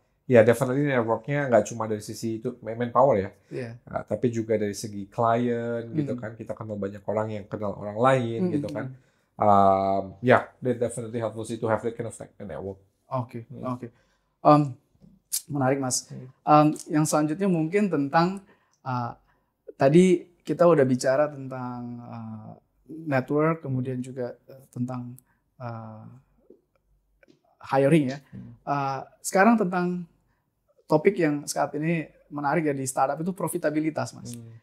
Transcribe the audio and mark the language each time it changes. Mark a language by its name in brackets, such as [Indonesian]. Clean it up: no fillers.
[English] Definitely [Indonesian] networknya nggak cuma dari sisi itu manpower ya. Tapi juga dari segi klien gitu kan. Kita kenal banyak orang yang kenal orang lain gitu kan. [English] That definitely helps us to have that kind of like a network. [Indonesian] Oke. Menarik, Mas. Yang selanjutnya mungkin tentang tadi kita udah bicara tentang network, kemudian juga tentang hiring ya. Sekarang tentang topik yang saat ini menarik ya di startup itu profitabilitas, Mas.